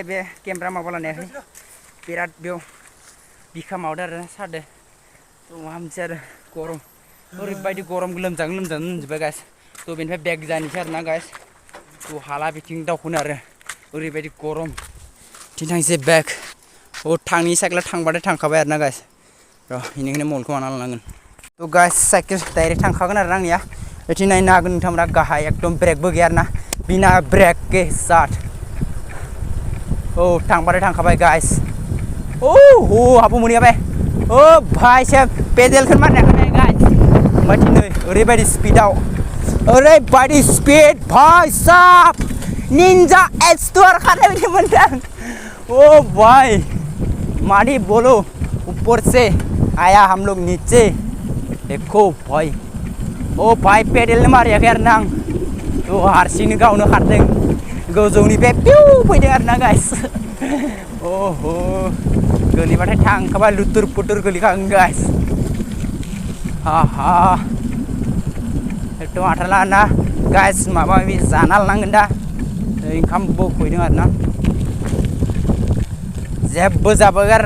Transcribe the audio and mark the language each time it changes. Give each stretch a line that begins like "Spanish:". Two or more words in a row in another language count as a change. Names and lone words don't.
Bodo: बे केमेरा माबा लानायाखै बिराद बेयाव बिखा मावदो आरो सादो माबा मोनसे आरो गरम ओरैबायदि गरम लोमजानो मोनजोब्बाय गाइस तो बेनिफ्राय बेग जानोसै आरोना गाइस तो हाला बिथिं दावखोनो आरो ओरैबायदि गरम बिथिं थांसै बेग थांनि साइकेला थांबाथाय थांखाबाय आरोना गाइस र' बेनिखायनो मलखौ माना लानांगोन तो
English: guys cycle direct
Bodo: थांखागोन आरो आंनिया बिथिं नायनो हागोन नोंथांमोना गाहाय एकदम ब्रेकबो गैया आरोना
Hindi: बिना ब्रेक के साथ
Bodo: थांबाथाय थांखाबाय गाइस हाबो मोनहैबाय
Hindi: भाई साहब
Bodo: पेडेलखौ मारनायाखै गाइस ओमफ्राय दिनै ओरैबायदि स्पिडाव ओरैबायदि स्पिड भाई साहब निन्जा एक्सटर खारनाय बायदि मोनदों भाई
Hindi: मादी बोलो ऊपर से आया हम लोग नीचे देखो भाई भाई
Bodo: पेडेल मारियाखै आरोना आं हारसिंनो गावनो खारदों गोजौनिफ्राय पिउ फैदों आरोना गाइस गोलैबाथाय थांखाबाय लुथुर पुथुर गोलैखागोन गाइस एकदम हाथारला ना गाइस माबा माबि जाना लानांगोन दा ओंखामबो उखैदों आरोना जेबो जाबोगोन आरोना